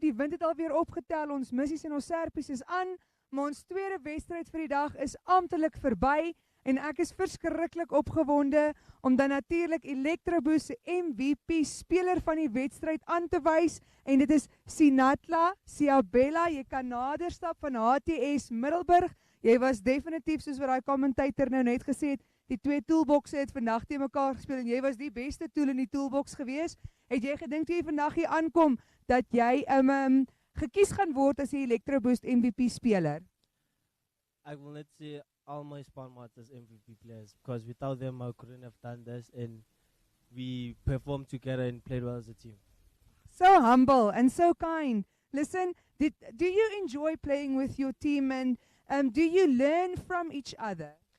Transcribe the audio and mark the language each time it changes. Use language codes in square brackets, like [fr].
[af] Die wind het alweer opgetel. Ons missies en ons serpies is aan, maar ons tweede wedstryd vir die dag is amptelik verby. En ek is verskriklik opgewonde om dan natuurlik Electro Boost se MVP speler van die wedstryd aan te wys en dit is Sinatla Siabella. Jy kan nader stap van HTS Middelburg. Jy was definitief soos wat daai commentator nou net gesê het, die twee toolboxe het vandag te mekaar gespeel en jy was die beste tool in die toolbox gewees. Het jy gedink toe jy vandag hier aankom dat jy gekies gaan word as die Electro Boost MVP speler? Ek wil net sê [en] all my spanmates as MVP players because without them I couldn't have done this and we performed together and played well as a team. So humble and so kind. Listen, do you enjoy playing with your team and do you learn from each other?